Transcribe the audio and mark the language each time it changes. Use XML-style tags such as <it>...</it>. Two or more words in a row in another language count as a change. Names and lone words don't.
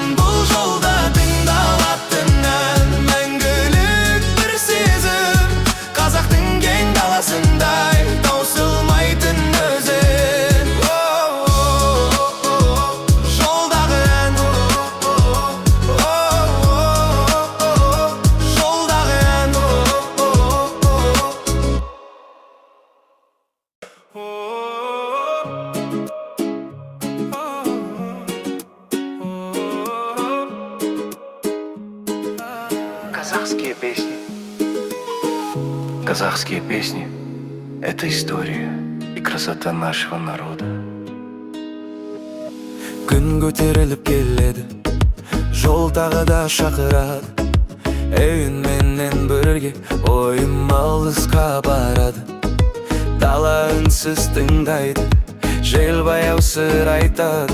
<kk>Бұл жолда тыңдалатын ән мәңгілік бір сезім, қазақтың кең даласындай таусылмайтын өзен. Жолдағы ән, жолдағы ән.</kk> <ru>Казахские песни. Казахские песни — это история и красота нашего народа.</ru> <kk>Күн көтеріліп келеді, жол тағы да шақырады. Үйін менен бірге ойым алысқа барады. Дала үнсіз тыңдайды, жел баяу сыр айтады.</kk>